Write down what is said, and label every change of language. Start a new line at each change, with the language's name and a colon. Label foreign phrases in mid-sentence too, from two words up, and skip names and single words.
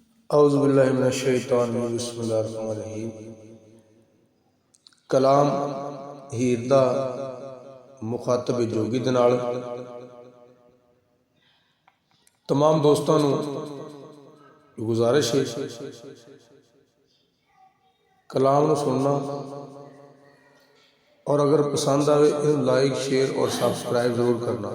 Arabic: أعوذ بالله من الشيطان الرجيم بسم الله الرحمن الرحيم.
Punjabi: کلام ہیر دا مخاطب جوگی دے نال تمام دوستاں نوں گزارش ہے کلام نوں سننا اور اگر پسند آئے انہوں
English: like share
Punjabi: اور سبسکرائب ضرور کرنا.